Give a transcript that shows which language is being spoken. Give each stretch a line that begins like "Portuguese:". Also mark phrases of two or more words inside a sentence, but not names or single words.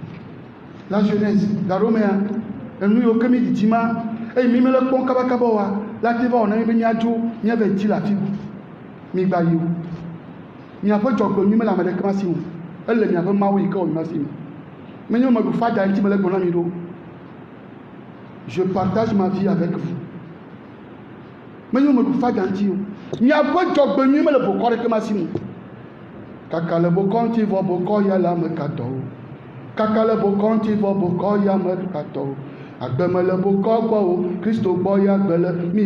Ewe: gaɖomea enu yiwo ke mi didi ma eye mi mele kpɔm kabakaba wa la te va wɔ na mi be miadzo miavɛ dzi le afi bu mi gba yi o miaƒe dzɔgbenyui mele ame ɖeke ma si o ele miaƒe mawu yi ke wɔ mi ma si me menye me ɖu fada ŋuti mele gbɔ na mi ɖo
French: je partage ma vie avec vous
Ewe: menye me ɖu fada ŋuti o miaƒe dzɔgbenyui mele bokɔ ɖeke ma si me kaka le bokɔ ŋuti vɔ bokɔ ya le ame katɔwo kaka le bokɔ ŋuti vɔ bokɔ ya ame katɔwo agbe me le bokɔ gbɔ o kristo gbɔ ya agbe le mi